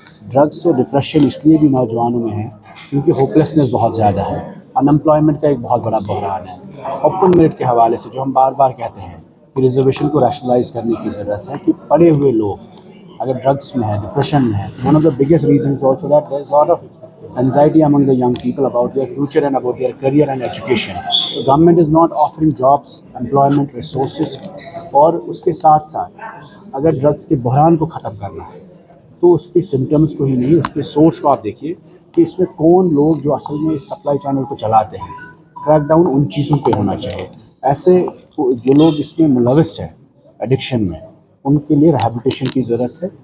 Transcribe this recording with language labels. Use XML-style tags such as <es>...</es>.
<ur>Drugs اور depression اس لیے بھی نوجوانوں میں ہے کیونکہ ہوپلیسنس بہت زیادہ ہے، انمپلائمنٹ کا ایک بہت بڑا بحران ہے. اوپن میرٹ کے حوالے سے جو ہم بار بار کہتے ہیں کہ ریزرویشن کو ریشنلائز کرنے کی ضرورت ہے کہ پڑھے ہوئے لوگ اگر ڈرگس میں ہے، ڈپریشن میں ہے،</ur> <en>One of the biggest reasons also that there is lot of anxiety among the young people about their future and about their career and education. So government is not offering jobs, employment, resources.</en> <ur>اور اس کے ساتھ ساتھ اگر drugs کے بحران کو ختم کرنا ہے تو اس کے سمٹمز کو ہی نہیں، اس کے سورس کو آپ دیکھیے کہ اس میں کون لوگ جو اصل میں اس سپلائی چینل کو چلاتے ہیں. کریک ڈاؤن ان چیزوں پہ ہونا چاہیے. ایسے جو لوگ اس میں ملوث ہیں ایڈکشن میں، ان کے لیے ریہیبلیٹیشن کی ضرورت ہے.</ur>